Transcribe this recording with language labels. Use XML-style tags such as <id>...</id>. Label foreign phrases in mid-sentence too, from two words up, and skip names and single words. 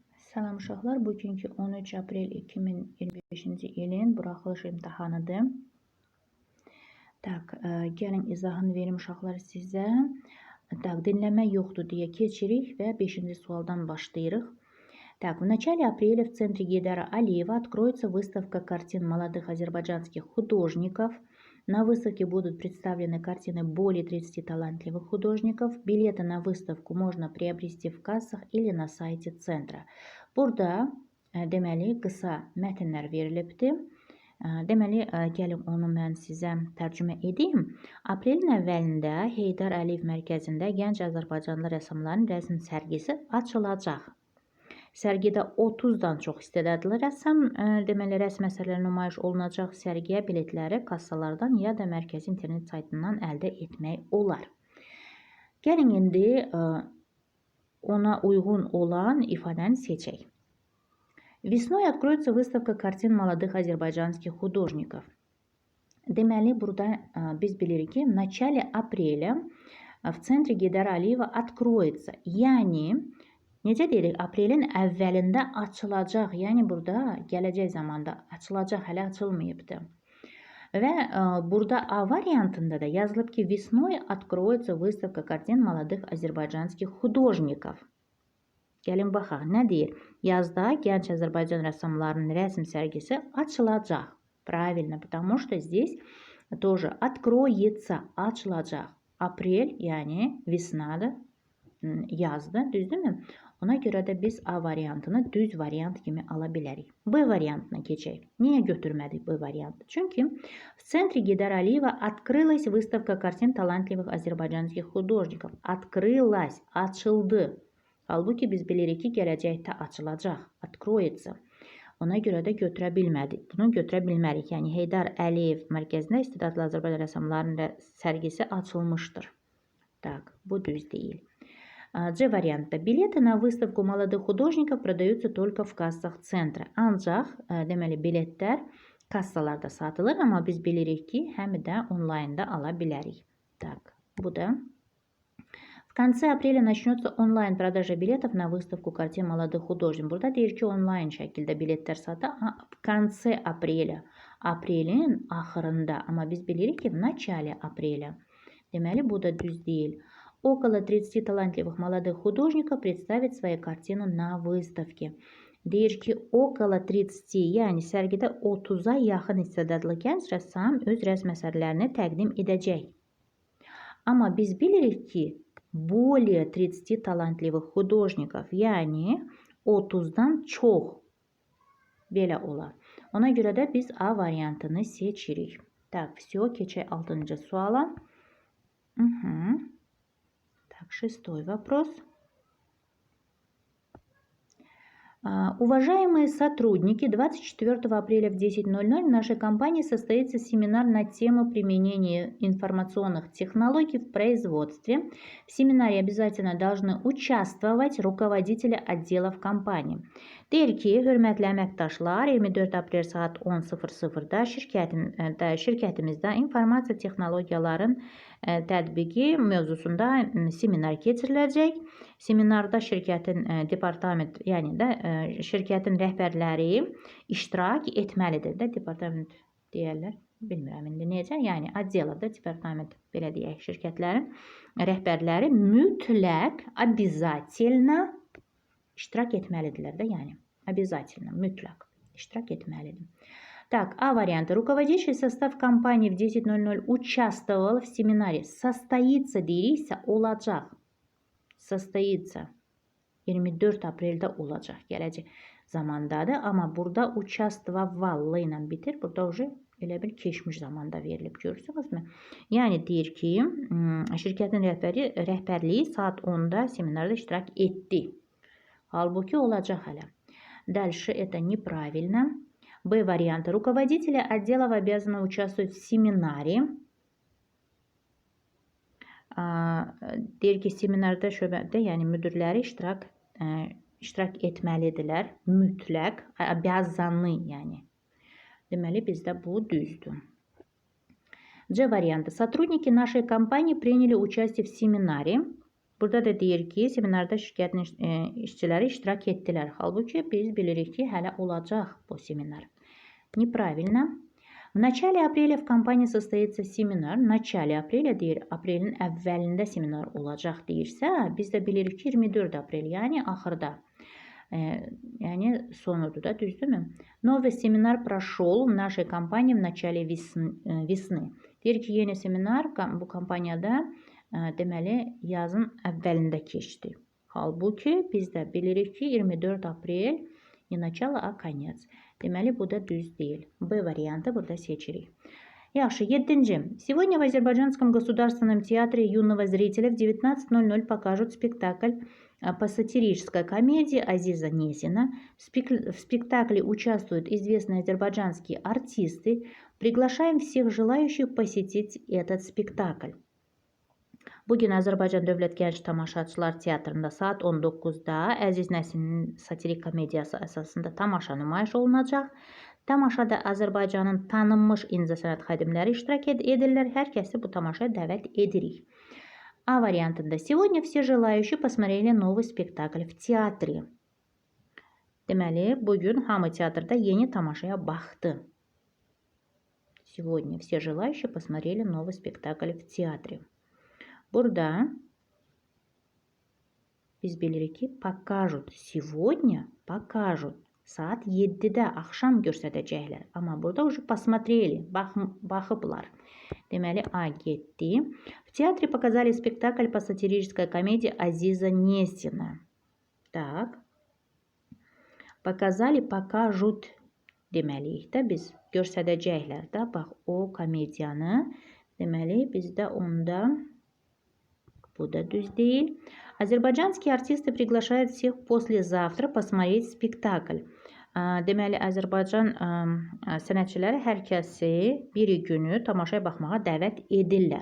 <az>Salam uşaqlar, bugünkü 13 aprel 2025-ci ilin buraxılış imtahanıdır. Gəlin izahını verim uşaqlar sizə. Dinləmə yoxdur deyə keçirik və 5-ci sualdan başlayırıq.</az> <ru>В начале апреля в центре Гейдара Алиева откроется выставка картин молодых азербайджанских художников. На выставке будут представлены картины более 30 талантливых художников. Билеты на выставку можно приобрести в кассах или на сайте центра.</ru> <az>Burada deməli qısa mətnlər verilibdir. Deməli, gəlin onu mən sizə tərcümə edeyim. Aprelin əvvəlində Heydar Əliyev mərkəzində gənc Azərbaycanlı rəssamların rəsm sərgisi açılacaq. Sərgidə 30-dan çox istedadlı rəssam deməli rəsm əsərləri nümayiş olunacaq. Sərgiyə biletləri kassalardan ya da mərkəzi internet saytından əldə etmək olar. Gəlin indi ona uyğun olan ifadəni seçək.</az> <ru>Весной откроется выставка картин молодых азербайджанских художников.</ru> <az>Deməli, burada biz bilirik ki,</az> <ru>в начале апреля в центре Гейдара Алиева откроется.</ru> <az>Yəni, necə deyirik? Aprelin əvvəlində açılacaq. Yəni, burada gələcək zamanda açılacaq, hələ açılmayıbdır. Və burada A variantında da yazılıb ki,</az> <ru>весной откроется выставка картин молодых азербайджанских художников.</ru> <az>Gəlin baxaq, nə deyir? Yazda gənc Azərbaycan rəssamlarının rəsm sərgisi açılacaq.</az> <ru>Правильно, потому что здесь тоже откроется,</ru> <az>açılacaq. Aprel, yəni vesnadır, yazdır, düzdürmü? Ona görə də biz A variantını düz variant kimi ala bilərik. B variantına keçək. Niyə götürmədik B variantı?</az> <ru>Çünki в центре Гейдара Алиева открылась выставка картин талантливых азербайджанских художников. Открылась,</ru> <az>açıldı. Halbuki biz bilirik ki, gələcəkdə açılacaq, откроется. Ona görə də götürə bilmədik. Bunu götürə bilmərik. Yəni, Heydar Əliyev mərkəzində istedadlı Azərbaycan rəssamlarının sərgisi açılmışdır. Bu düz deyil. C variantda.</az> <ru>Билеты на выставку молодых художников продаются только в кассах центра.</ru> <az>Ancaq, deməli, biletlər kassalarda satılır, amma biz bilirik ki, həm də onlaynda ala bilərik. Bu da.</az> <ru>В конце апреля начнется онлайн-продажа билетов на выставку картин молодых художников.</ru> <az>Burada deyir ki, onlayn şəkildə biletlər satır.</az> <ru>В конце апреля.</ru> <az>Aprelin axırında. Amma biz bilirik ki,</az> <ru>в начале апреля.</ru> <az>Deməli, bu da düz deyil.</az> <ru>Около 30 талантливых молодых художников представят свои картины на выставке.</ru> <az>Deyir ki, около 30, yəni sərgidə 30-a yaxın istedadlı gənc rəssam öz rəsm əsərlərini təqdim edəcək. Amma biz bilirik ki,</az> <ru>более 30 талантливых художников,</ru> <az>yəni 30-dan çox belə olar. Ona görə də biz A variantını seçirik. Все, keçək 6-cı suala.</az> <ru>Шестой вопрос. Уважаемые сотрудники, 24 апреля в 10:00 в нашей компании состоится семинар на тему применения информационных технологий в производстве. В семинаре обязательно должны участвовать руководители отделов компании.</ru> <az>Deyir ki, hörmətli əməkdaşlar, 24 aprel saat 10:00-da şirkətimizdə informasiya texnologiyaların tətbiqi mövzusunda seminar keçiriləcək. Seminarda şirkətin departament, yəni də şirkətin rəhbərləri iştirak etməlidir. Departament deyərlər, bilmirəm indi necə. Yəni, отделada departament, belə deyək, şirkətlərin rəhbərləri mütləq, обязательно iştirak etməlidirlər də, yəni. Обязательно, mütləq iştirak etməlidir. A variantı.</az> <ru>Руководящий состав компании в 10:00 участвовал в семинаре.</ru> <az>Состоится deyiriksə, olacaq. Состоится. 24 apreldə olacaq. Gələcək zamandadır. Amma burada участвовал ilə bitir. Burada elə bir keçmiş zamanda verilib. Görürsünüzmü? Yəni, deyir ki, şirkətin rəhbərliyi saat 10-da seminarda iştirak etdi. Halbuki olacaq hələ.</az> <ru>Дальше это неправильно.</ru> <az>B variantı.</az> <ru>Руководители отделов обязаны участвовать в семинаре.</ru> <az>Deyir ki, seminarda şöbədə, yəni müdürləri iştirak etməlidirlər. Mütləq, обязаны, yəni. Deməli, bizdə bu düzdür. C variantı.</az> <ru>Сотрудники нашей компании приняли участие в семинаре.</ru> <az>Burada da deyir ki, seminarda şirkətin işçiləri iştirak etdilər. Halbuki biz bilirik ki, hələ olacaq bu seminar.</az> <ru>Неправильно. В начале апреля в компании состоится семинар. В начале апреля</ru> <az>deyir, aprelin əvvəlində seminar olacaq deyirsə, biz də bilirik ki, 24 aprel, yəni axırda. Yani sonudur da, düzdürmü?</az> <ru>Новый семинар прошел в нашей компании в начале весны.</ru> <az>Deyir ki, yeni seminar bu kompaniyada deməli yazın əvvəlində keçdi. Halbuki biz də bilirik ki, 24 aprel</az> <ru>не начало, а конец.</ru> <az>Deməli bu da düz deyil. B variantı burada seçirik. Yaxşı, 7.</az> <ru>Сегодня в Азербайджанском государственном театре юного зрителя в 19:00 покажут спектакль по сатирической комедии Азиза Несина. В спектакле участвуют известные азербайджанские артисты. Приглашаем всех желающих посетить этот спектакль.</ru> <az>Bugün Azərbaycan Dövlət Gənc Tamaşaçılar Teatrında saat 19-da Əziz Nəsininin satirik komediyası əsasında tamaşa nümayiş olunacaq. Tamaşada Azərbaycanın tanınmış incəsənət xadimləri iştirak edirlər. Hər kəsi bu tamaşaya dəvət edirik. A variantında</az> <ru>сегодня все желающие посмотрели новый спектакль в театре.</ru> <az>Deməli, bugün hamı teatrda yeni tamaşaya baxdı.</az> <ru>Сегодня все желающие посмотрели новый спектакль в театре.</ru> <az>Burada biz bilirik ki,</az> <ru>покажут. Сегодня покажут.</ru> <az>Saat 7-də axşam göstərəcəklər. Amma burada</az> <ru>уже посмотрели,</ru> <az>baxıblar. Deməli, A getdi.</az> <ru>В театре показали спектакль по сатирической комедии Азиза Несина. Так. Показали, покажут.</ru> <az>Deməliyik də biz göstərəcəklər də. Bax, o komediyanı. Deməli, bizdə onda bu da düz deyil.</az> <ru>Azərbaycanские артисты приглашают всех послезавтра посмотреть спектакль.</ru> <az>Deməli, Azərbaycan sənətçiləri hər kəsi biri günü tamaşaya baxmağa dəvət edirlər.</az>